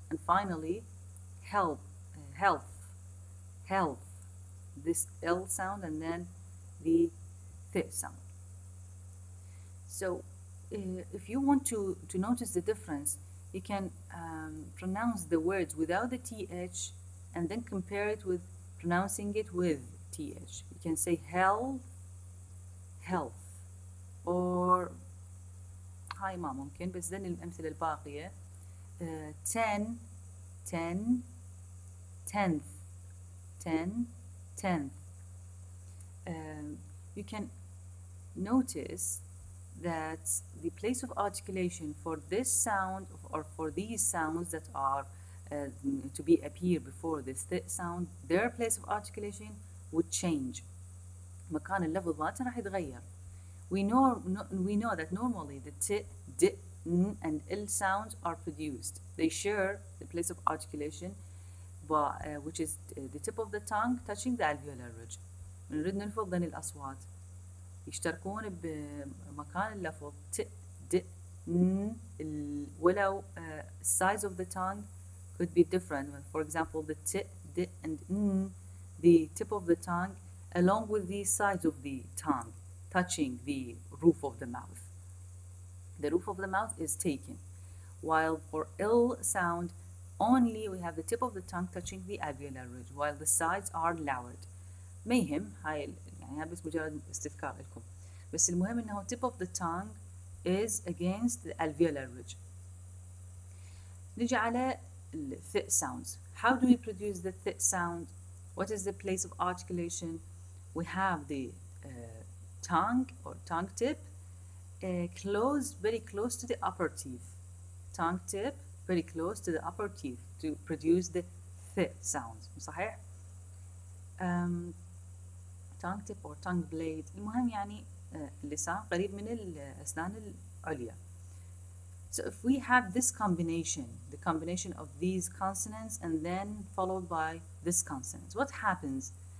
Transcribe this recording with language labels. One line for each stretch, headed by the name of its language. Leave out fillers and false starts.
English: And finally, health, health, health, this l sound and then the th sound. So if you want to notice the difference, you can pronounce the words without the th and then compare it with pronouncing it with th. You can say health, health, or
Arabic: هاي ما ممكن، بس ذن الأمثلة الباقية.
English: Ten, ten, tenth, ten, tenth. You can notice that the place of articulation for this sound, or for these sounds that are to appear before this th sound, their place of articulation would change.
Arabic: مكان اللفظ مالته راح يتغير.
English: We know that normally the t, d, n, and l sounds are produced. They share the place of articulation, which is the tip of the tongue touching the alveolar ridge.
Arabic: نريد نلفظ ذن الأصوات يشتركون بمكان اللفظ ت د ن ولو
English: size of the tongue could be different. For example, the t, d, and n, the tip of the tongue along with the sides of the tongue touching the roof of the mouth. The roof of the mouth is taken, while for l sound only we have the tip of the tongue touching the alveolar ridge while the sides are lowered.
Arabic: ما يهم، هاي يعني بس مجرد استذكار لكم. بس المهم انه
English: tip of the tongue is against the alveolar ridge.
Arabic: نجي على
English: th sounds. How do we produce the th sound? What is the place of articulation? We have the tongue or tongue tip very close to the upper teeth. Tongue tip very close to the upper teeth to produce the th sound.
Arabic: صحيح؟
English: tongue tip or tongue blade.
Arabic: المهم يعني اللسان قريب من الأسنان العليا.
English: So if we have this combination, the combination of these consonants and then followed by this consonant, what happens?